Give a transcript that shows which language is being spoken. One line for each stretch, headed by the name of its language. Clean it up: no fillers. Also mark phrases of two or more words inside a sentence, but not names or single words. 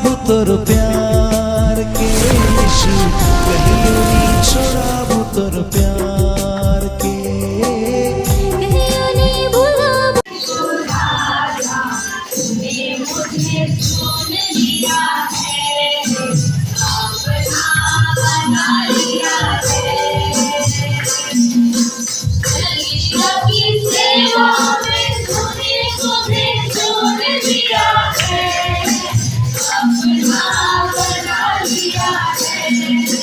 Sadri: तोर प्यार के यीशु, कहियो नी छोड़ाबू तोर प्यार के। कहियो नी भुलाबू।
Hindi: मुझे चुन लिया है, अपना बना लिया है। कलीसिया की सेवा में तूने मुझे चुन लिया है, अपना बना लिया है।